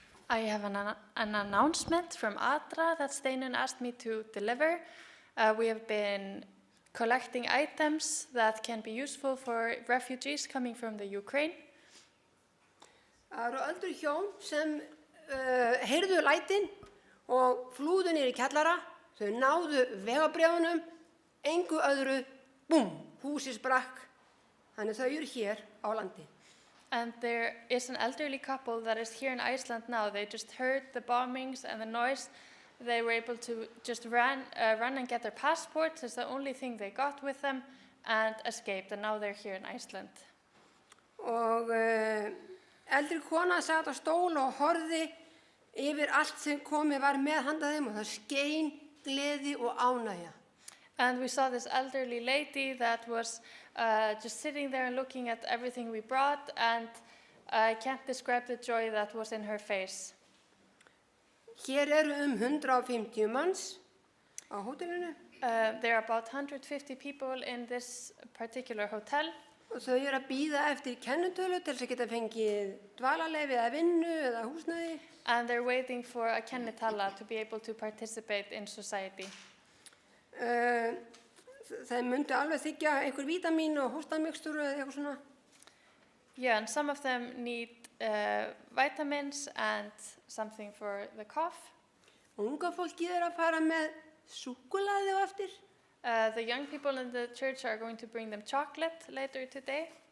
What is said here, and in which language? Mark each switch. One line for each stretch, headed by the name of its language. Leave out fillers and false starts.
English: I have an announcement from Adra that Steinun asked me to deliver. We have been collecting items that can be useful for refugees coming from the Ukraine.
Icelandic: Það eru öldru hjón sem heyrðu lætin og flúðu niður í kjallara. Þau náðu vegabréfunum, engu öðru, búm, húsið sprakk. Þannig þau eru hér á landi.
English: And there is an elderly couple that is here in Iceland now. They just heard the bombings and the noise. They were able to just run and get their passports. It's the only thing they got with them, and escaped. And now they're here in Iceland.
Icelandic: Og eldri kona sat á stól og horfði yfir allt sem komið var með handa þeim, og það skein gleði og ánægja.
English: And we saw this elderly lady that was just sitting there and looking at everything we brought, and I can't describe the joy that was in her face.
Icelandic: Hér eru 150 manns á hótelinu.
English: There are about 150 people in this particular hotel.
Icelandic: Og þau eru að bíða eftir kennitölu til þess að geta fengið dvalarleyfi eða vinnu eða húsnæði.
English: And they're waiting for a kennitala to be able to participate in society.
Icelandic: Þeir myndu alveg þiggja einhver vítamín og hóstamixtúru eða eitthvað svona.
English: Yeah, and some of them need vitamins and something for the cough.
Icelandic: Unga fólkið er að fara með súkkulaði á eftir.
English: The young people in the church are going to bring them chocolate later today.